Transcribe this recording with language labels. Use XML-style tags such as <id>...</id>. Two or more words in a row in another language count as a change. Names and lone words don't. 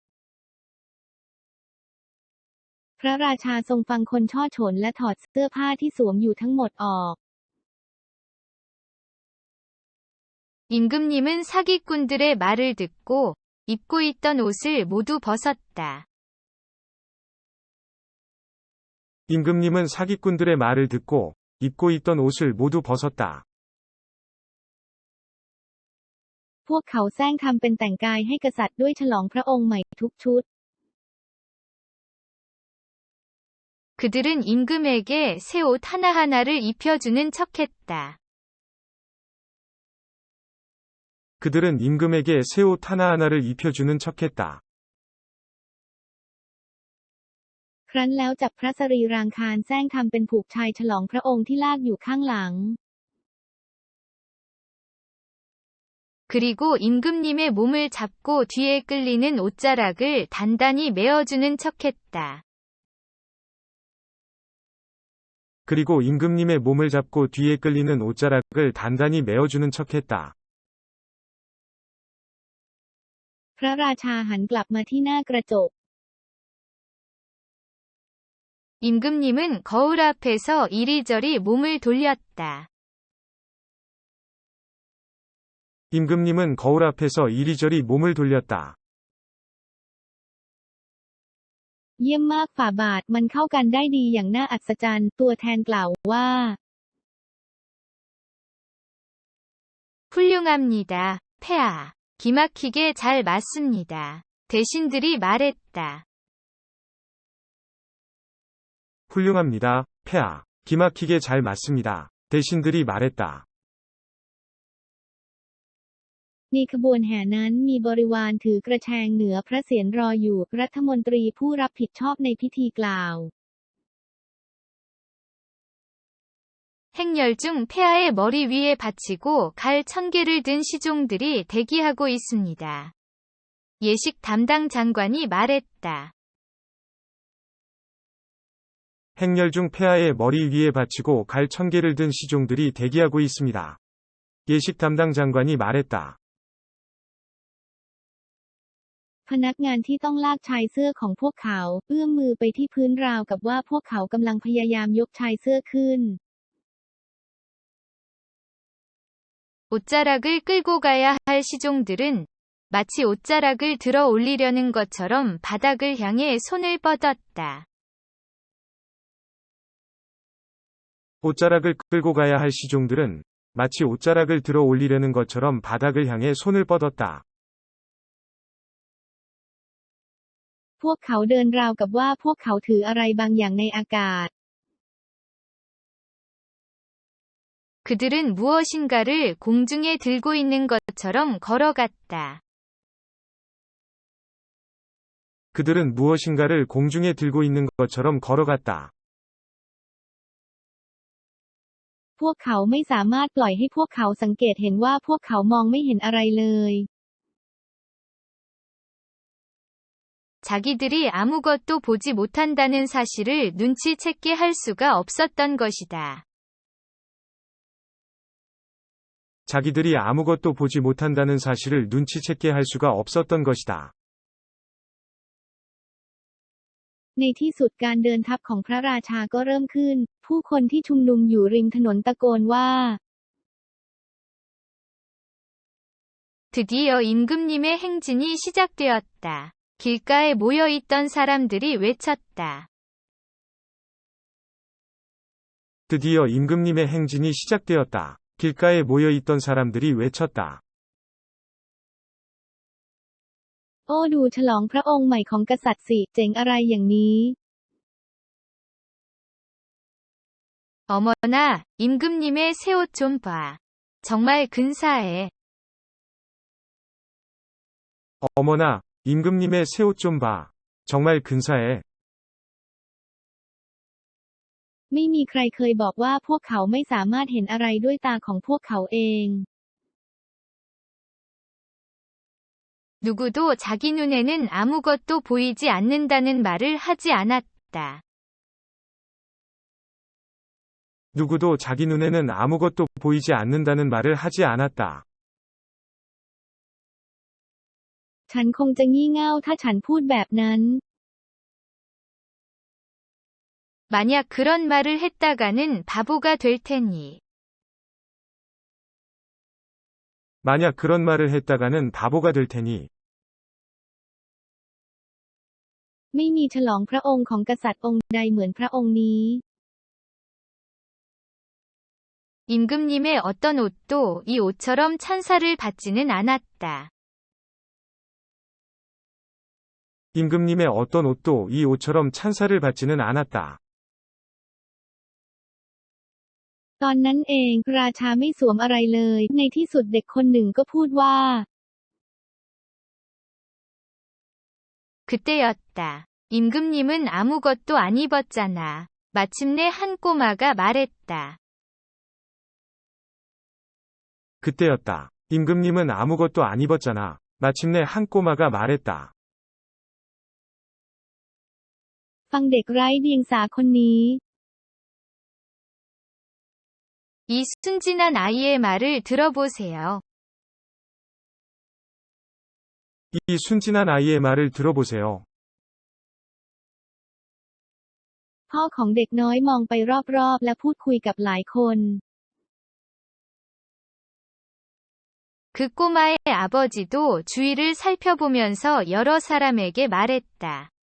<th>พระราชาทรงฟังคนช่อฉนและถอดเสื้อผ้าที่สวมอยู่ทั้งหมดออก</th> <ko>임금님은 사기꾼들의 말을 듣고 입고 있던 옷을 모두 벗었다. 임금님은 사기꾼들의 말을 듣고 입고 있던 옷을 모두 벗었다.</ko> <th>พวกเขาแซงทำเป็นแต่งกายให้กษัตริย์ด้วยฉลองพระองค์ใหม่ทุกชุด</th> <ko>그들은 임금에게 새 옷 하나하나를 입혀주는 척했다. 그들은 임금에게 새 옷 하나하나를 입혀주는 척했다.</ko> <th>ครั้นแล้วจับพระสรีรางคารแซงทำเป็นผูกชายฉลองพระองค์ที่ลากอยู่ข้างหลัง</th> <ko>그리고 임금님의 몸을 잡고 뒤에 끌리는 옷자락을 단단히 메어주는 척했다. 그리고 임금님의 몸을 잡고 뒤에 끌리는 옷자락을 단단히 메어주는 척했다.</ko> <th>พระราชาหันกลับมาที่หน้ากระจก</th> <ko>임금님은 거울 앞에서 이리저리 몸을 돌렸다. 임금님은 거울 앞에서 이리저리 몸을 돌렸다.</ko> <th>เยี่ยมมากฝ่าบาทมันเข้ากันได้ดีอย่างน่าอัศจรรย์ตัวแทนกล่าวว่า</th> <ko>훌륭합니다, 폐하. 기막히게 잘 맞습니다. 대신들이 말했다. 훌륭합니다, 폐하. 기막히게 잘 맞습니다. 대신들이 말했다.</ko> <th>ในขบวนแห่นั้นมีบริวารถือกระแชงเหนือพระเศียรรออยู่รัฐมนตรีผู้รับผิดชอบในพิธีกล่าว</th> <ko>행렬 중 폐하의 머리 위에 받치고 갈 1000개를 든 시종들이 대기하고 있습니다. 예식 담당 장관이 말했다. 행렬 중 폐하의 머리 위에 받치고 갈 1000개를 든 시종들이 대기하고 있습니다. 예식 담당 장관이 말했다.</ko> <th>พนักงานที่ต้องลากชายเสื้อของพวกเขาเอื้อมมือไปที่พื้นราวกับว่าพวกเขากำลังพยายามยกชายเสื้อขึ้น</th> <ko>옷자락을 끌고 가야 할 시종들은 마치 옷자락을 들어 올리려는 것처럼 바닥을 향해 손을 뻗었다. 옷자락을 끌고 가야 할 시종들은 마치 옷자락을 들어 올리려는 것처럼 바닥을 향해 손을 뻗었다.</ko> <th>พวกเขาเดินราวกับว่าพวกเขาถืออะไรบางอย่างในอากาศ</th> <ko>그들은 무엇인가를 공중에 들고 있는 것처럼 걸어갔다. 그들은 무엇인가를 공중에 들고 있는 것처럼 걸어갔다.</ko> <th>พวกเขาไม่สามารถปล่อยให้พวกเขาสังเกตเห็นว่าพวกเขามองไม่เห็นอะไรเลย</th> <ko>자기들이 아무것도 보지 못한다는 사실을 눈치채게 할 수가 없었던 것이다. 자기들이 아무것도 보지 못한다는 사실을 눈치채게 할 수가 없었던 것이다.</ko> <th>ในที่สุดการเดินทัพของพระราชาก็เริ่มขึ้นผู้คนที่ชุมนุมอยู่ริมถนนตะโกนว่า</th> <ko>드디어 임금님의 행진이 시작되었다. 길가에 모여 있던 사람들이 외쳤다. 드디어 임금님의 행진이 시작되었다. 길가에 모여 있던 사람들이 외쳤다.</ko> <th>โอ้ดูฉลองพระองค์ใหม่ของกษัตริย์สิเจ๋งอะไรอย่างนี้</th> <ko>어머나, 임금님의 새 옷 좀 봐. 정말 근사해. 어머나, 임금님의 새 옷 좀 봐. 정말 근사해.</ko> <th>ไม่มีใครเคยบอกว่าพวกเขาไม่สามารถเห็นอะไรด้วยตาของพวกเขาเอง</th> <ko>누구도 자기 눈에는 아무것도 보이지 않는다는 말을 하지 않았다. 누구도 자기 눈에는 아무것도 보이지 않는다는 말을 하지 않았다.</ko> <th>ฉันคงจะงี่เง่าถ้าฉันพูดแบบนั้น</th> <ko>만약 그런 말을 했다가는 바보가 될 테니. 만약 그런 말을 했다가는 바보가 될 테니.</ko> <th>ไม่มีฉลองพระองค์ของกษัตริย์องค์ใดเหมือนพระองค์นี้</th> <ko>임금님의 어떤 옷도 이 옷처럼 찬사를 받지는 않았다. 임금님의 어떤 옷도 이 옷처럼 찬사를 받지는 않았다.</ko> <th>ตอนนั้นเองราชาไม่สวมอะไรเลยในที่สุดเด็กคนหนึ่งก็พูดว่า</th> <ko>그때였다. 임금님은 아무것도 안 입었잖아. 마침내 한 꼬마가 말했다. 그때였다. 임금님은 아무것도 안 입었잖아. 마침내 한 꼬마가 말했다.</ko> <th>ฟังเด็กไร้เดียงสาคนนี้</th> <ko>이 순진한 아이의 말을 들어보세요. 이 순진한 아이의 말을 들어보세요.</ko> <th>พ่อของเด็กน้อยมองไปรอบๆและพูดคุยกับหลายคน</th> <ko>그 꼬마의 아버지도 주위를 살펴보면서 여러 사람에게 말했다.</ko>